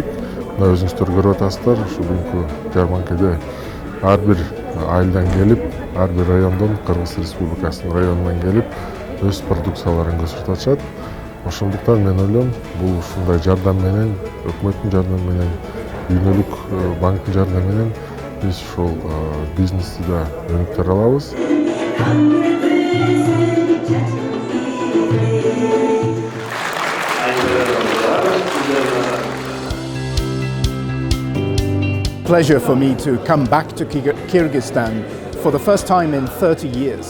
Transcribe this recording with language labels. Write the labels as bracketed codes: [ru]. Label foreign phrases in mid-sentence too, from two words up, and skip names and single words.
[ky] Мына өзүңүздөр көрүп атасыздар, ушу бүгүнкү жарманкеде ар бир айылдан келип, ар бир райондон, Кыргыз Республикасынын районунан келип өз продукцияларын көрсөтүп атышат. Ошондуктан мен ойлойм, бул ушундай жардам менен, өкмөттүн жардамы менен, Дүйнөлүк банктын жардамы менен биз ушул бизнести да өнүктүрө алабыз. [en] Pleasure for me to come back to Kyrgyzstan for the first time in 30 years.